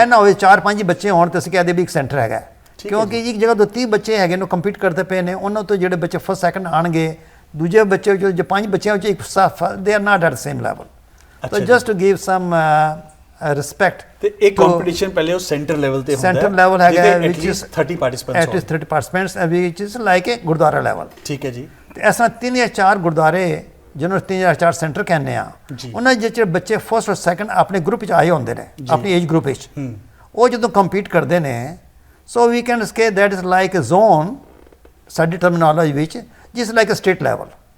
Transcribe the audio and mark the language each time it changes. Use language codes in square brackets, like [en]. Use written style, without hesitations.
[pa] ਇਹ ਨਾ ਹੋਵੇ 4-5 ਬੱਚੇ ਹੋਣ ਤੇ ਅਸੀਂ ਕਹਦੇ ਵੀ ਇੱਕ ਸੈਂਟਰ ਹੈਗਾ, ਕਿਉਂਕਿ ਇੱਕ ਜਗ੍ਹਾ ਤੋਂ 30 ਬੱਚੇ ਹੈਗੇ ਨੂੰ ਕੰਪੀਟ ਕਰਦੇ ਪਏ ਨੇ, ਉਹਨਾਂ ਤੋਂ ਜਿਹੜੇ ਬੱਚੇ ਫਸਟ ਸੈਕੰਡ ਆਣਗੇ, ਦੂਜੇ ਬੱਚੇ ਜੋ 5 ਬੱਚਿਆਂ ਵਿੱਚ ਇੱਕ [en] They are not at the same level. So just to give some respect. [pa] ਤੇ ਇਹ ਕੰਪੀਟੀਸ਼ਨ ਪਹਿਲੇ ਉਹ ਸੈਂਟਰ ਲੈਵਲ ਤੇ ਹੁੰਦਾ ਹੈ, ਸੈਂਟਰ ਲੈਵਲ ਹੈਗਾ [en] which is 30 participants, at least 30 participants which is like a [pa] Gurdwara level. ਠੀਕ ਹੈ ਜੀ। ਤੇ ਇਸ ਤਰ੍ਹਾਂ 3 ਜਾਂ 4 ਗੁਰਦੁਆਰੇ ਜਿਹਨੂੰ 3 ਜਾਂ 4 ਸੈਂਟਰ ਕਹਿੰਦੇ ਆ, ਉਹਨਾਂ ਜਿਹੜੇ ਬੱਚੇ ਫਸਟ ਔਰ ਸੈਕੰਡ ਆਪਣੇ ਗਰੁੱਪ ਵਿੱਚ ਆਏ ਹੁੰਦੇ ਨੇ, ਆਪਣੀ ਏਜ ਗਰੁੱਪ ਵਿੱਚ, ਉਹ ਜਦੋਂ ਕੰਪੀਟ ਕਰਦੇ ਨੇ, [en] so we can say that is like a zone [pa] ਸਾਡੀ ਟਰਮੀਨੋਲੋਜੀ ਵਿੱਚ, [en] ਜਿਸ like a state level.